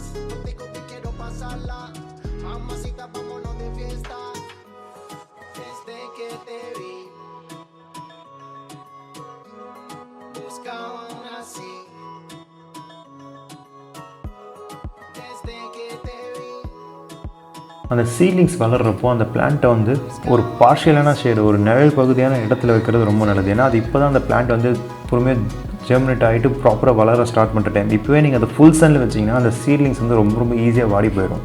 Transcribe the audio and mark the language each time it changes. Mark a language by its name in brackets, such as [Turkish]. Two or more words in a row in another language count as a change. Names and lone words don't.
[Spanish] Contigo te quiero pasarla. Mamacita, vámonos de fiesta. Desde que te vi, buscaba una así. Desde que te vi. [Tamil] அந்த சீலிங்ஸ் வளர்கிறப்போ அந்த பிளான்ட்டை வந்து ஒரு பார்ஷியலான ஷேடு, ஒரு நிழல் பகுதியான இடத்துல வைக்கிறது ரொம்ப நல்லது. ஏன்னா அது இப்போ தான் அந்த பிளான்ட் வந்து பொறுமையாக ஜெர்மினேட் ஆகிட்டு ப்ராப்பராக வளர ஸ்டார்ட் பண்ணுற டைம். இப்போவே நீங்கள் அதை [English] full sunனில் [Tamil] வச்சிங்கன்னா அந்த சீலிங்ஸ் வந்து ரொம்ப ஈஸியாக வாடி போயிடும்.